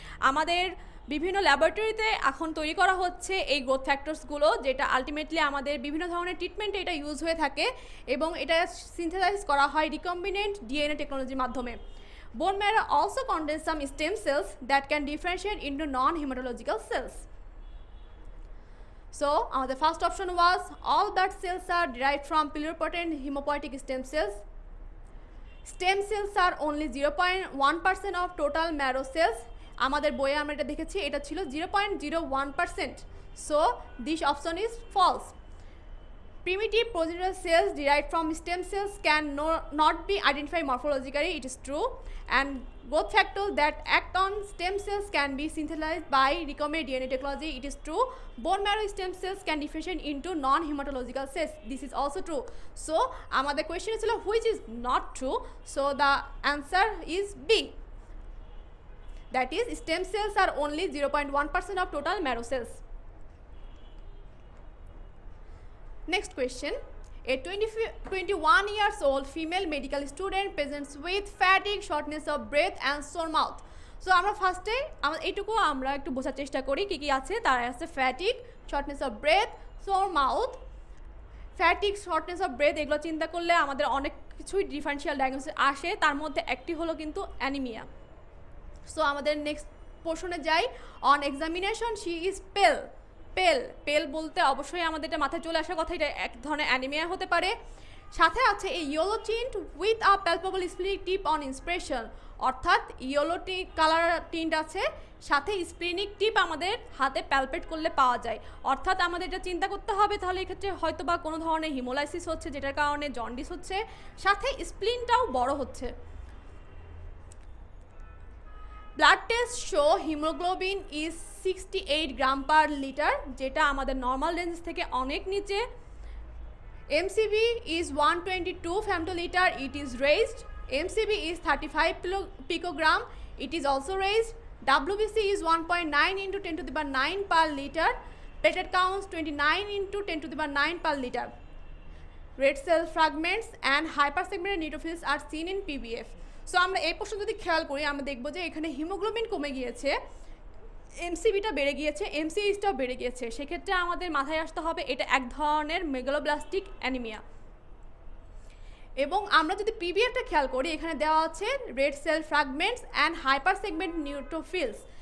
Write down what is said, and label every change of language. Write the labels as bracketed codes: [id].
[bn] আমাদের বিভিন্ন ল্যাবরেটরিতে এখন তৈরি করা হচ্ছে এই গ্রোথ ফ্যাক্টরসগুলো যেটা আলটিমেটলি আমাদের বিভিন্ন ধরনের ট্রিটমেন্টে এটা ইউজ হয়ে থাকে এবং এটা সিনথেসাইজ করা হয় রিকম্বিনেন্ট ডিএনএ টেকনোলজির মাধ্যমে। [en] Bone marrow also contains some stem cells that can differentiate into non hematological cells. So the first option was all blood cells are derived from pluripotent hemopoietic stem cells. Stem cells are only 0.1% of total marrow cells. [bn] আমাদের বইয়ে আমরা এটা দেখেছি এটা ছিল 0.01%. [en] So this option is false. Primitive progenitor cells derived from stem cells can not be identified morphologically, it is true, and growth factors that act on stem cells can be synthesized by recombinant DNA technology, it is true. Bone marrow stem cells can differentiate into non-hematological cells, this is also true. So আমাদের question ছিল which is not true, so the answer is B, that is stem cells are only 0.1% of total marrow cells. Next question. A 21 years old female medical student presents with fatigue, shortness of breath and sore mouth. [bn] So আমরা ফার্স্টে এইটুকু আমরা একটু বোঝার চেষ্টা করি কি কি আছে। তার আছে fatigue, shortness of breadth, Soar mouth. Fatigue, shortness of breadth এগুলো চিন্তা করলে আমাদের অনেক কিছুই ডিফারেন্সিয়াল ডায়াগনোসিস আসে, তার মধ্যে একটি হলো কিন্তু অ্যানিমিয়া। [en] so [bn] আমাদের নেক্সট পোর্শনে যাই। [en] On examination she is pale. [bn] পেল বলতে অবশ্যই আমাদের এটা মাথায় চলে আসার কথা, এটা এক ধরনের অ্যানিমিয়া হতে পারে। সাথে আছে এই [en] yellow tint with a palpable splenic tip on inspiration, [bn] অর্থাৎ ইয়েলো কালার টিন্ট আছে, সাথে স্প্লিনিক টিপ আমাদের হাতে প্যালপেট করলে পাওয়া যায়। অর্থাৎ আমাদের এটা চিন্তা করতে হবে তাহলে এক্ষেত্রে হয়তো বা কোনো ধরনের হিমোলাইসিস হচ্ছে যেটার কারণে জন্ডিস হচ্ছে, সাথে স্প্লিনটাও বড় হচ্ছে। [en] blood test show haemoglobin is 68 gram per litre, [bn] যেটা আমাদের নর্মাল রেঞ্জ থেকে অনেক নিচে। [en] MCV is 122 femtoliter, it is raised. MCV is 35 picogram, it is also raised. WBC is 1.9 into 10 to the power 9 per liter. Platelet counts 29 into 10 to the power 9 per liter. Red cell fragments and hypersegmented neutrophils are seen in PBF. [bn] So আমরা এই প্রশ্ন যদি খেয়াল করি আমরা দেখব যে এখানে হিমোগ্লোবিন কমে গিয়েছে, এমসিবিটা বেড়ে গিয়েছে, এমসিএইচটাও বেড়ে গিয়েছে, সেক্ষেত্রে আমাদের মাথায় আসতে হবে এটা এক ধরনের মেগালোব্লাস্টিক অ্যানিমিয়া। এবং আমরা যদি পিবিএফটা খেয়াল করি এখানে দেওয়া আছে [en] Red cell fragments and hyper segment neutrophils.